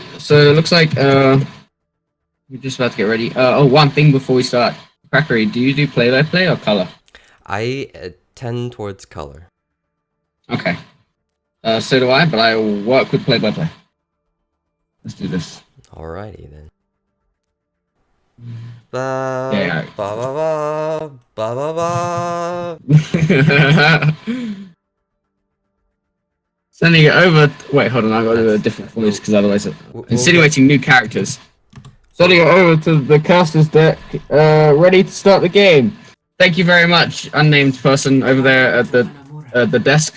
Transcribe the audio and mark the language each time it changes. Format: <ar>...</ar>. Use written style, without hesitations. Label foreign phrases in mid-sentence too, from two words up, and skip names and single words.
<en>So it looks like we're just about to get ready. One thing before we start. Crackery, do you do play-by-play or color? I tend towards color. Okay. So do I, but I work with play-by-play. Let's do this. Alrighty then. Ba Yeah. ba ba ba ba ba. Sending it over. Wait, hold on. I've got to do a different voice because otherwise, insinuating new characters. Sending it over to the casters deck. Ready to start the game. Thank you very much, unnamed person over there at the desk.</en>